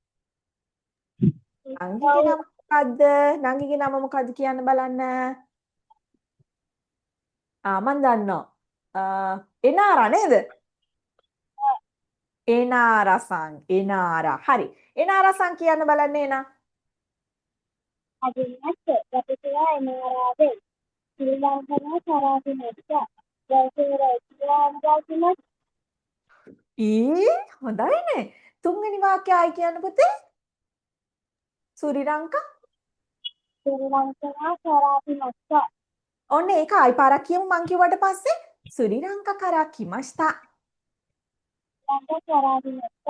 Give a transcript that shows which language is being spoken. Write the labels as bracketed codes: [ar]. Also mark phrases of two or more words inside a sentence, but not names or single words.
[si] නංගිගේ නම මොකද්ද? නංගිගේ නම මොකද්ද කියන්න බලන්න. මන් දන්නවා. එනාරා නේද? එනාරසං. එනාරා. හරි. එනාරසං කියන්න බලන්න එනා. [ja] はじめまして。私はエナラです. スリランカから来ました. どうぞよろしくお願いします. [si] හොඳයිනේ. තුන්වෙනි වාක්‍යයයි කියන්න පුතේ. සුරි ලංකා. [ja] スリランカから来ました. [si] ඔන්න ඒක ආයි පාරක් කියමු මං කිව්වට පස්සේ. [ja] スリランカから来ました. ランカから来ました.